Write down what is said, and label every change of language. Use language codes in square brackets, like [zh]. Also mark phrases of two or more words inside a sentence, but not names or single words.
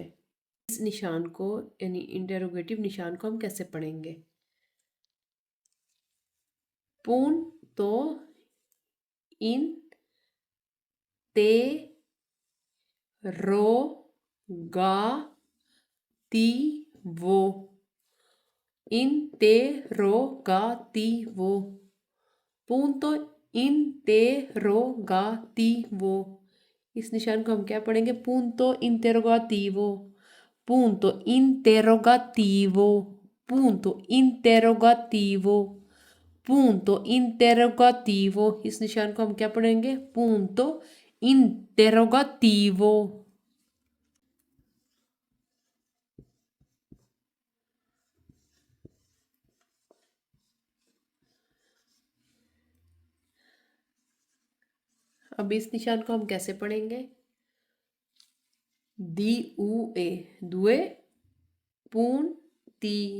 [ur] इस निशान को यानी इंटेरोगेटिव निशान को हम कैसे पढ़ेंगे? [it] punto interrogativo। interrogativo। punto interrogativo। [ur] इस निशान को हम क्या पढ़ेंगे? [it] punto interrogativo। punto interrogativo। punto interrogativo। punto interrogativo। [ur] इस निशान को हम क्या पढ़ेंगे? [it] punto interrogativo। [ur] अब इस निशान को हम कैसे पढ़ेंगे? [it] DUE due punti.